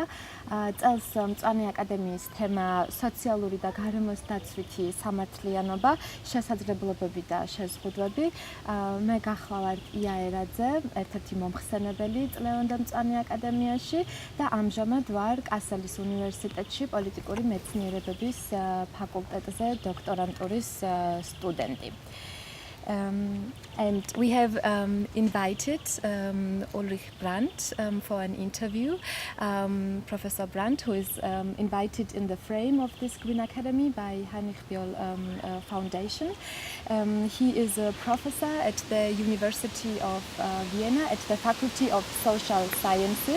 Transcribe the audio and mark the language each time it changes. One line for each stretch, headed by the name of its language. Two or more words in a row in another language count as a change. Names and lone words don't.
Georgian: წელს მწვანე აკადემიის თემა სოციალური და გარემოსდაცვითი სამართლიანობა, შესაძლებლობები და შეზღუდვები. მე გახლავართ იაერაძე, ერთ-ერთი მომხსენებელი წლევანდელ მწვანე აკადემიაში და ამჟამად ვარ კასელის უნივერსიტეტში პოლიტიკური მეცნიერებების ფაკულტეტზე დოქტორანტურის სტუდენტი.
English: And we have invited Ulrich Brand for an interview. Professor Brand, who is invited in the frame of this Green Academy by Heinrich Bioll Foundation. He is a professor at the University of Vienna at the Faculty of Social Sciences.